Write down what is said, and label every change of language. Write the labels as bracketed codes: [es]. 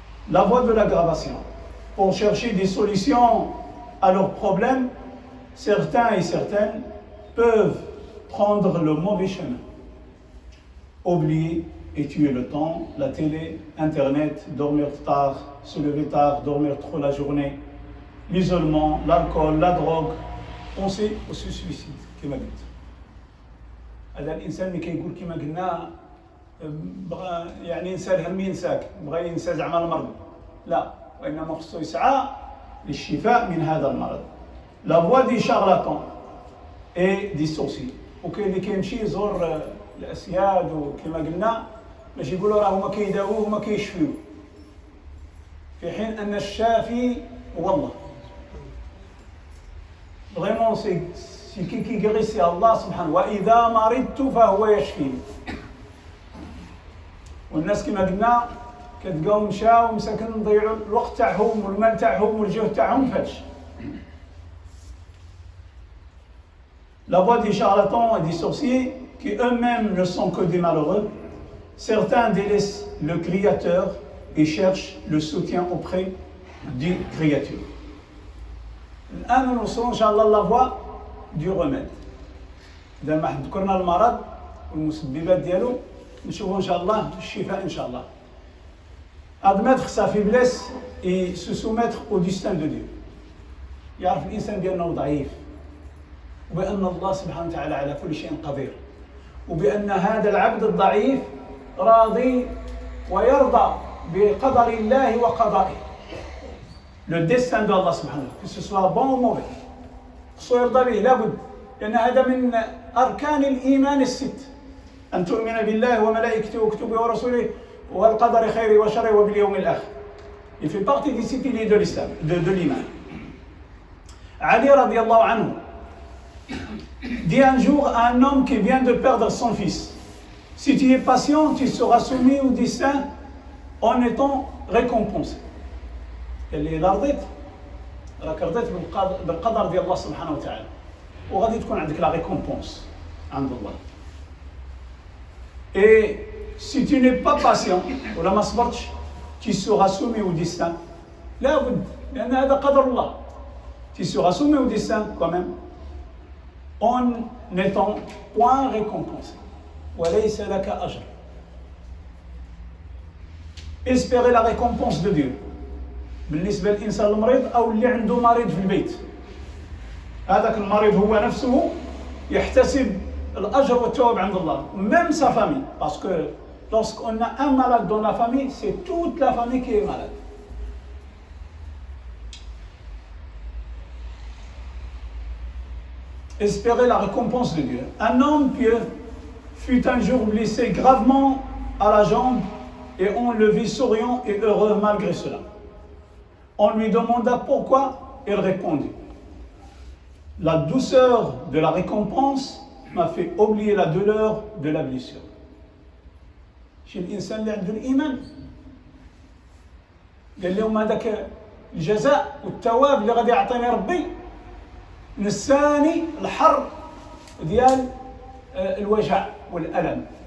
[fr] La voie de l'aggravation. Pour chercher des solutions à leurs problèmes, certains et certaines peuvent prendre le mauvais chemin. Oublier et tuer le temps, la télé, Internet, dormir tard, se lever tard, dormir trop la journée, l'isolement, l'alcool, la drogue, penser au suicide [ar] كما قلت. هذا الانسان اللي كيقول كما قلنا بغى يعني ينسى الهم ينساك، بغى ينسى زعما المرض، لا، وانما خصو يسعى للشفاء من هذا المرض. [fr] لا فوا دي شارلاتون اي دي سورسي، [ar] وكاين اللي كيمشي يزور الاسياد وكما قلنا باش يقولوا راه هما كيداووه وما كيشفيوه، في حين ان الشافي هو الله. [fr] Vraiment, c'est qui guérit, c'est Allah subhanahu wa ta'ala. [ar] وَإِذَا مَرِضْتُ فَهُوَ يَشْفِينِ. والناس كما قلنا كتلقاهم مشاو مساكن نضيعوا الوقت تاعهم والمال تاعهم والجهد تاعهم فهادشي. [fr] La voix des charlatans et des sorciers qui eux-mêmes ne sont que des malheureux, certains délaissent le Créateur et cherchent le soutien auprès des créatures. [ar] الآن نوصل إن شاء الله [fr] لا فوا دو روميد. [ar] إذا ما ذكرنا المرض والمسببات ديالو نشوفوا إن شاء الله الشفاء إن شاء الله. [fr] Admettre sa faiblesse et se soumettre au destin de Dieu. [ar] يعرف الإنسان بأنه ضعيف وبأن الله سبحانه وتعالى على كل شيء قدير وبأن هذا العبد الضعيف راضي ويرضى بقدر الله وقضائه. [fr] Le destin de Allah subhanahu wa ta'ala, que ce soit bon ou mauvais. [ar] خصو يرضى به لابد، لأن هذا من أركان الإيمان الست. أن تؤمن بالله وملائكته وكتبه ورسوله والقدر خيره وشره وباليوم الآخر. [fr] Il fait partie des six piliers de l'islam, de l'iman. Ali radiallahu anhu dit un jour à un homme qui vient de perdre son fils: si tu es patient, tu seras soumis au destin en étant récompensé. [ar] قال لي إذا رضيت راك رضيت بالقدر ديال الله سبحانه وتعالى وغادي تكون عندك [fr] لا ريكومبونس [ar] عند الله. [fr] Et si tu n'es pas patient [ar] ولا ما صبرتش [fr] tu seras soumis au destin. [ar] لابد، لأن هذا قدر الله. [fr] Tu seras soumis au destin quand même en n'étant point récompensé. [ar] وليس لك أجر. [fr] Espérer la récompense de Dieu. [ar] بالنسبة للإنسان المريض أو اللي عنده مريض في البيت، هذاك المريض هو نفسه يحتسب الأجر والثواب عند الله. [fr] Même sa famille, parce que lorsqu'on a un malade dans la famille, c'est toute la famille qui est malade. Espérer la récompense de Dieu. Un homme pieux fut un jour blessé gravement à la jambe et on le vit souriant et heureux malgré cela. On lui demanda pourquoi, il répondit: la douceur de la récompense m'a fait oublier la douleur de la blessure. [ar] شي الإنسان اللي عنده الإيمان قال لهم هذاك الجزاء والثواب اللي غادي يعطيني ربي نساني الحر ديال الوجع والألم.